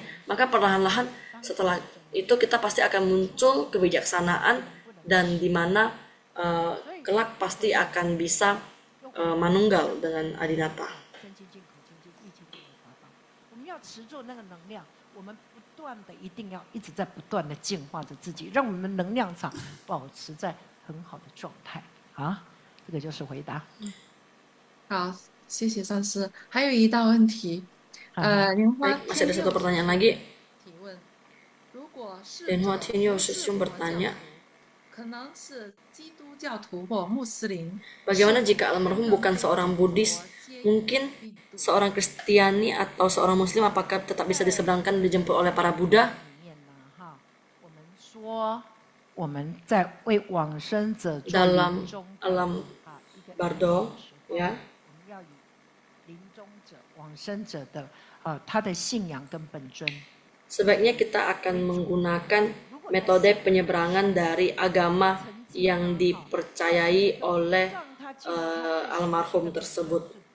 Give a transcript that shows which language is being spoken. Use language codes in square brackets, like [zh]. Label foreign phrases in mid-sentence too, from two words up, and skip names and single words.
[id] Maka perlahan-lahan setelah itu kita pasti akan muncul kebijaksanaan, dan di mana kelak pasti akan bisa manunggal dengan Adinata. [zh] 不断的一定要一直在不断的净化着自己，让我们能量场保持在很好的状态啊。这个就是回答。好，谢谢上师。还有一道问题，莲花 [id] masih ada satu pertanyaan lagi. [zh] 提问：如果是莲花天佑师兄bertanya, 可能是基督教徒或穆斯林， [id] bagaimana jika almarhum bukan seorang Buddhis, mungkin seorang Kristiani atau seorang Muslim, apakah tetap bisa diseberangkan dan dijemput oleh para Buddha? Dalam alam Bardo, ya, sebaiknya kita akan menggunakan metode penyeberangan dari agama yang dipercayai oleh almarhum tersebut.